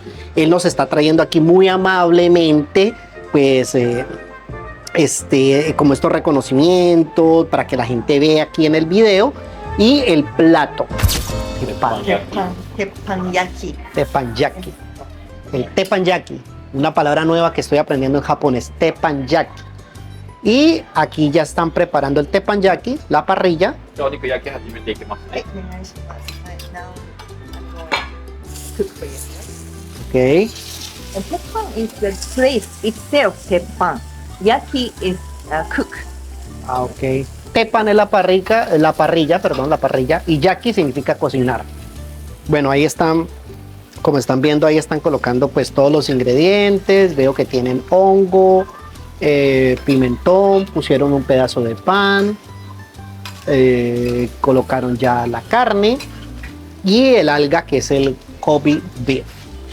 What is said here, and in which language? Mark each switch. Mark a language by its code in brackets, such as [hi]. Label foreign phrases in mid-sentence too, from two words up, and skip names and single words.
[es] Él nos está trayendo aquí muy amablemente, pues, como estos reconocimientos para que la gente vea aquí en el video. Y el plato. Teppanyaki. Teppanyaki. El teppanyaki. Una palabra nueva que estoy aprendiendo en japonés. Teppanyaki. Y aquí ya están preparando el teppanyaki, la parrilla. [ja] じゃあお肉焼き始めていきますはいね。、お願いします。はい、 [en] now I'm going to cook for you. Ok. And teppan is the place itself, teppan. Yaki is cook. Ah, ok. [es] Teppan es la parrilla, y yaki significa cocinar. Bueno, ahí están, como están viendo, ahí están colocando pues todos los ingredientes. Veo que tienen hongo, pimentón, pusieron un pedazo de pan, colocaron ya la carne y el alga que es el Kobe beef.